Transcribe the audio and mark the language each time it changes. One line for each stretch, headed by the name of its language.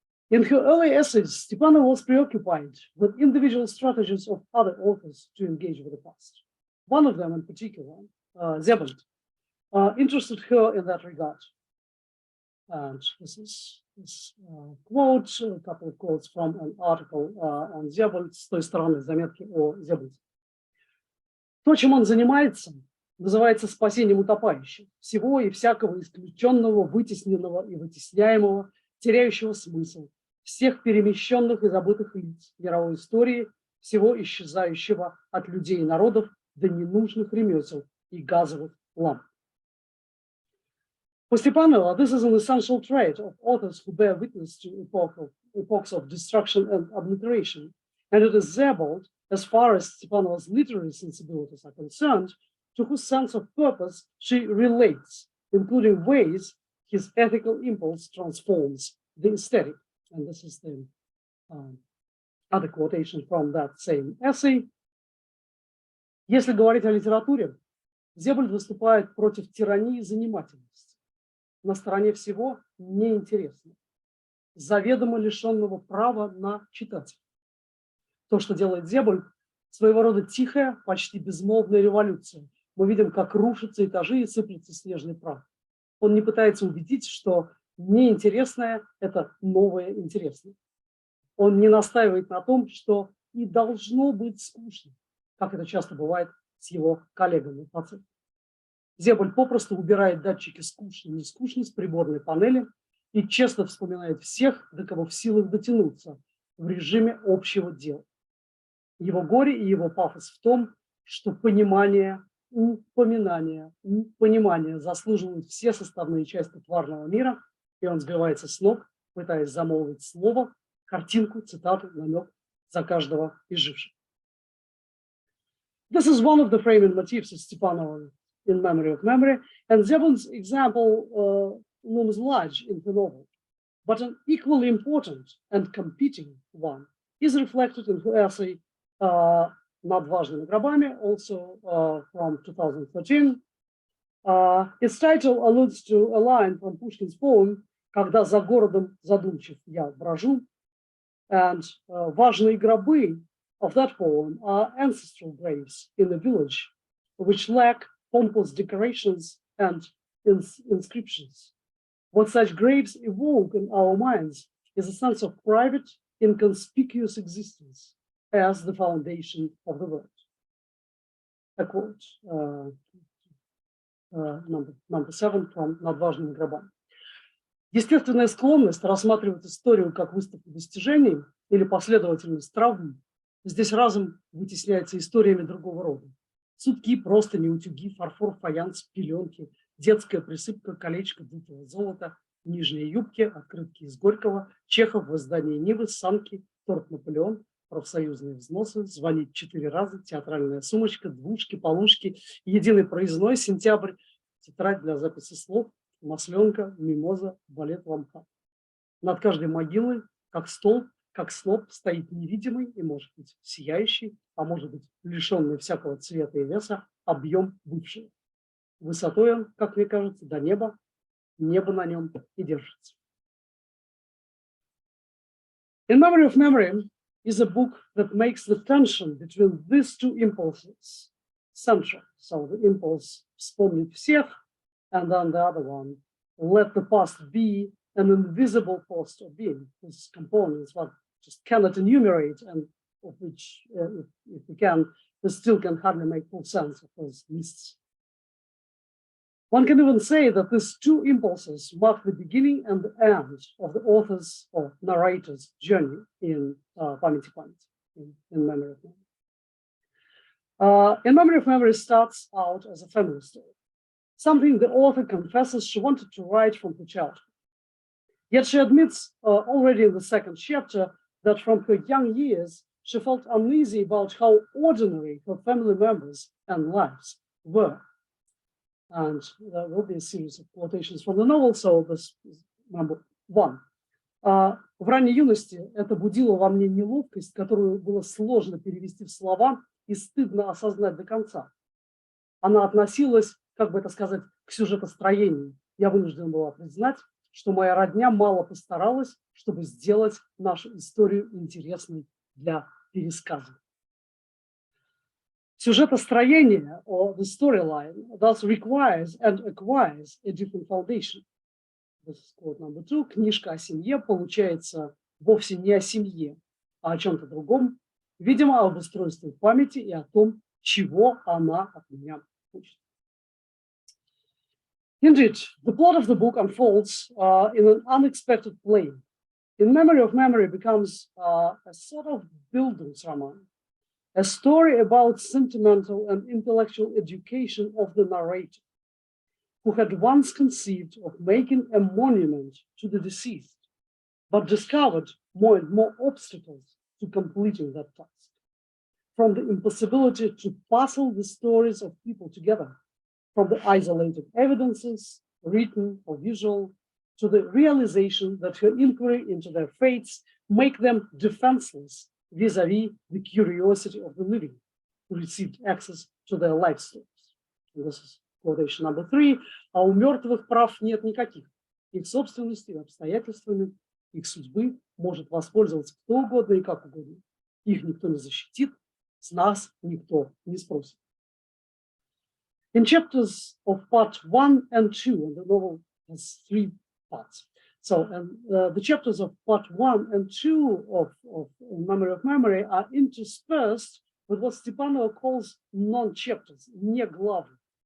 English: In her early essays, Stepanova was preoccupied with individual strategies of other authors to engage with the past. One of them in particular, Zebent, interested her in that regard. And this is this quote, a couple of quotes from an article on Zebent,
Russian: с той стороны, заметки о Зебенте. То, чем он занимается, называется спасением утопающих, всего и всякого исключенного, вытесненного и вытесняемого, теряющего смысл, всех перемещенных и забытых лиц мировой истории, всего исчезающего от людей и народов до ненужных ремесел и газовых ламп.
English: For Stepanova, this is an essential trait of authors who bear witness to epochs of destruction and obliteration, and it is Sebald, as far as Stepanova's literary sensibilities are concerned, to whose sense of purpose she relates, including ways his ethical impulse transforms the aesthetic. And this is the other quotation from that same essay.
Russian: Если говорить о литературе, Себald выступает против тирании занимательности, на стороне всего неинтересного, заведомо лишенного права на читателя. То, что делает Себald, своего рода тихая, почти безмолвная революция. Мы видим, как рушатся этажи и сыплется снежный прах. Он не пытается убедить, что неинтересное – это новое интересное. Он не настаивает на том, что и должно быть скучно, как это часто бывает с его коллегами по цеху. Себald попросту убирает датчики скучно-нескучно с приборной панели и честно вспоминает всех, до кого в силах дотянуться в режиме общего дела. Его горе и его пафос в том, что понимание, понимание заслуживают все составные части тварного мира, и он сбивается с ног, пытаясь замолвить слово, картинку, цитату, намек за каждого из живших.
English: This is one of the framing motifs of Stepanova in Memory of Memory, and Sebald's example looms large in the novel, but an equally important and competing one is reflected in her essay
Russian: «Над важными гробами»,
English: also from 2013. Its title alludes to a line from Pushkin's poem
Russian: «Когда за городом задумчив я брожу»,
English: and
Russian: важные гробы
English: of that poem are ancestral graves in the village, which lack pompous decorations and inscriptions. What such graves evoke in our minds is a sense of private, inconspicuous existence as the foundation of the world. A quote, number 7 from
Russian: «Над важными гробами». Естественная склонность рассматривать историю как выставку достижений или последовательность травм здесь разом вытесняется историями другого рода. Сутки, простыни, утюги, фарфор, фаянс, пеленки, детская присыпка, колечко, дутого золота, нижние юбки, открытки из Горького, Чехов в издании Нивы, санки, торт Наполеон, профсоюзные взносы, звонить 4 раза, театральная сумочка, двушки, полушки, единый проездной, сентябрь, тетрадь для записи слов, масленка, мимоза, балет лампа. Над каждой могилой, как столб, как сноп, стоит невидимый и, может быть, сияющий, а может быть, лишенный всякого цвета и веса, объем бывшего. Высотой он, как мне кажется, до неба, небо на нем и держится.
English: In Memory of Memory is a book that makes the tension between these two impulses central. So the impulse
Russian: вспомнить всех,
English: and then the other one, let the past be an invisible force of being, whose components one just cannot enumerate, and of which, if we can, we still can hardly make full sense of those lists. One can even say that these two impulses mark the beginning and the end of the author's or narrator's journey in
Russian: Память и память,
English: in Memory of Memory. In Memory of Memory starts out as a family story, something the author confesses she wanted to write from her childhood. Yet she admits already in the second chapter that from her young years, she felt uneasy about how ordinary her family members and lives were. And there will be a series of quotations from the novel, so this is number 1.
Russian: В ранней юности это будило во мне неловкость, которую было сложно перевести в слова и стыдно осознать до конца. Она относилась, как бы это сказать, к сюжетостроению. Я вынуждена была признать, что моя родня мало постаралась, чтобы сделать нашу историю интересной для пересказа. Сюжетостроение,
English: or the storyline, thus requires and acquires a different foundation. This is quote number 2.
Russian: Книжка о семье получается вовсе не о семье, а о чем-то другом, видимо, об устройстве памяти и о том, чего она от меня хочет.
English: Indeed, the plot of the book unfolds in an unexpected plane. In Memory of Memory becomes a sort of Bildungsroman, a story about sentimental and intellectual education of the narrator, who had once conceived of making a monument to the deceased, but discovered more and more obstacles to completing that task. From the impossibility to puzzle the stories of people together, from the isolated evidences, written or visual, to the realization that her inquiry into their fates make them defenseless vis-a-vis the curiosity of the living, who received access to their life stories. And this is quotation number 3.
Russian: А у мертвых прав нет никаких. Их собственностью, обстоятельствами, их судьбы может воспользоваться кто угодно и как угодно. Их никто не защитит, с нас никто не спросит.
English: In chapters of part 1 and 2, and the novel has 3 parts. So the chapters of part 1 and 2 of Memory of Memory are interspersed with what Stepanova calls non-chapters,
Russian: не главы.